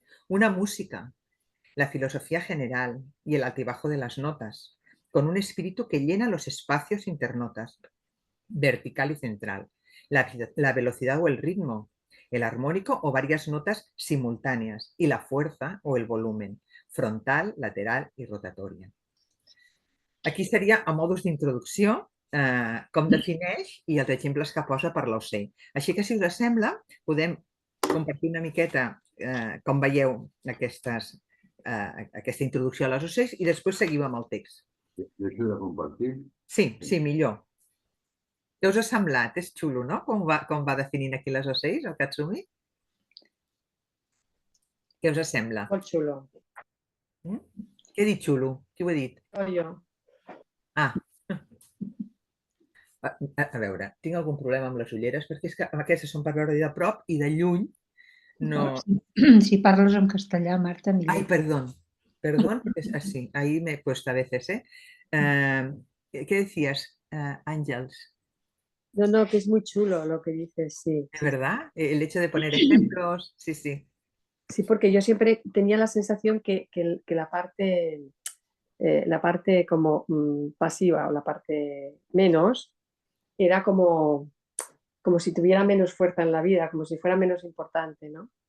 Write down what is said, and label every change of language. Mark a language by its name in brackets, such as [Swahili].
[Spanish] Una música, la filosofía general y el altibajo de las notas, con un espíritu que llena los espacios internotas, vertical y central. La velocidad o el ritmo, el armónico o varias notas simultáneas y la fuerza o el volumen, frontal, lateral i rotatoria. [Catalan] Aquí seria a modus d'introducció com defineix i els exemples que posa per l'OC. Així que, si us sembla, podem compartir una miqueta com veieu aquesta introducció a les OCs i després seguim amb el text. Deixo de compartir. Sí, sí, millor. Què us ha semblat? És xulo, no? Com va definint aquí les OCs, el Katsumi? Què us sembla? Molt xulo. Què he dit xulo? Qui ho ha dit? Jo. Ah, a veure, tinc algun problema amb les ulleres perquè és que aquestes són per veure de prop i de lluny no... Si parles en castellà, Marta, millor. [Spanish] Ay, perdón, es así, ahí me cuesta a veces, ¿eh? ¿Qué decías, Ángels? No, que es muy chulo lo que dices, sí. ¿De verdad? El hecho de poner ejemplos, sí, sí. Sí, porque yo siempre tenía la sensación que la parte como pasiva o la parte menos era como si tuviera menos fuerza en la vida, como si fuera menos importante, ¿no?